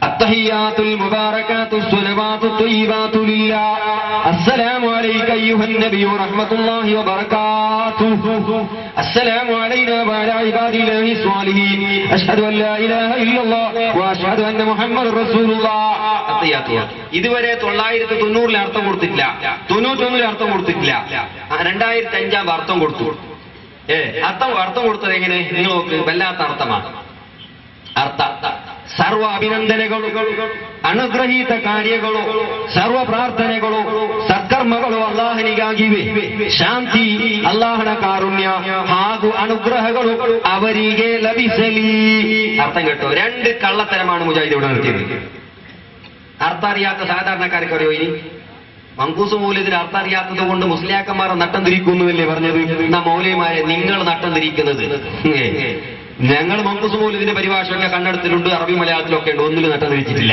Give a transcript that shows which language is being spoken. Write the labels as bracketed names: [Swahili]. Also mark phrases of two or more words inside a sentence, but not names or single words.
[Arabic] التحيات المباركات الصلوات الطيبات لله السلام عليك أيها النبي رحمة الله وبركاته السلام علينا وعلى عباد الله صالحين أشهد أن لا إله إلا الله وأشهد أن محمدا رسول الله. [Malayalam] അത്തഹിയാത്ത് ഇതുവരെ 990 അർത്ഥം കൊടുത്തിട്ടില്ല, 91 അർത്ഥം കൊടുത്തിട്ടില്ല, 2005 അർത്ഥം കൊടുത്തു. അർത്ഥം കൊടുത്തത് എങ്ങനെ? നിങ്ങൾ നോക്ക്, വല്ലാത്ത അർത്ഥമാണ്. [Kannada] സർവ അഭിനന്ദനಗಳು, ಅನುಗ್ರಹೀತ ಕಾರ್ಯಗಳು, ಸರ್ವ ಪ್ರಾರ್ಥನೆಗಳು, ಸತ್ಕರ್ಮಗಳು ಅಲ್ಲಾಹನಿಗಾಗಿವೆ. ಶಾಂತಿ, ಅಲ್ಲಾಹನ ಕಾರುಣ್ಯ ಹಾಗೂ ಅನುಗ್ರಹಗಳು ಅವರಿಗೆ ಲಭಿಸಲಿ. [Malayalam] അർത്ഥം കേട്ടോ? 2 കള്ളത്തരമാണ് മുജാഹിദ് ഇവിടെ നടത്തിയത്. അർത്ഥം അറിയാത്ത സാധാരണക്കാർക്ക് അറിയോ? ഇനി മങ്കൂസ് മൗലിദിന് അർത്ഥം അറിയാത്തത് കൊണ്ട് മുസ്ലിയാക്കന്മാർ നട്ടം തിരിക്കുന്നുവല്ലേ പറഞ്ഞത്? എന്നാ മൗലിമാരെ നിങ്ങൾ നട്ടം തിരിക്കുന്നത്. ഞങ്ങൾ മങ്കൂസ് മൗലിദിന്റെ പരിഭാഷയൊക്കെ കണ്ണെടുത്തിട്ടുണ്ട്, അറബി മലയാളത്തിലൊക്കെ ഉണ്ട്, ഒന്നിലും നട്ടം തിരിച്ചിട്ടില്ല.